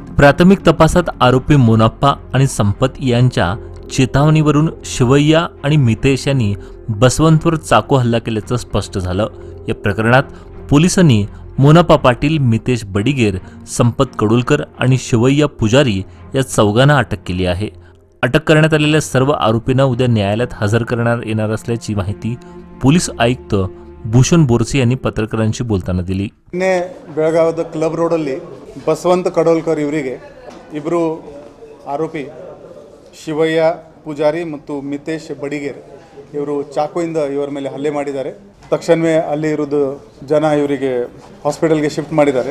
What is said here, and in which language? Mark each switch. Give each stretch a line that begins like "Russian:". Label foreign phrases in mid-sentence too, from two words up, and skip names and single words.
Marathi: प्राथमिक तपासात आरोपी मोनाप्पा आणि संपत यांच्या चेतावणीवरून शिवय्या आणि मितेश यांनी बसवंतवर चाकू हल्ला केल्याचं स्पष्ट झालं. या प्रकरणात पोलिसांनी मोनाप्पा पाटील, मितेश बडिगेर, संपत कडोलकर आणि शिवय्या पुजारी या चौघांना अटक केली आहे. अटक करण्यात आलेल्या सर्व आरोपींना उद्या न्यायालयात हजर करण्यात येणार असल्याची माहिती पोलीस आयुक्त ಭೂಷಣ್ ಬೋರ್ಸಿ यांनी ಪತ್ರಕರ್ತರಿಗೆ बोलताना दिली.
Kannada: ಬೆಳಗಾವಿಯ ಕ್ಲಬ್ ರೋಡಲ್ಲಿ ಬಸವಂತ ಕಡೋಲ್ಕರ್ ಇವರಿಗೆ ಇಬ್ಬರು ಆರೋಪಿ ಶಿವಯ್ಯ ಪೂಜಾರಿ ಮತ್ತು ಮಿತೇಶ್ ಬಡಿಗೇರ್ ಇವರು ಚಾಕುವಿಂದ ಇವರ ಮೇಲೆ ಹಲ್ಲೆ ಮಾಡಿದ್ದಾರೆ. ತಕ್ಷಣವೇ ಅಲ್ಲಿ ಇರೋದು ಜನ ಇವರಿಗೆ ಹಾಸ್ಪಿಟಲ್ಗೆ ಶಿಫ್ಟ್ ಮಾಡಿದ್ದಾರೆ.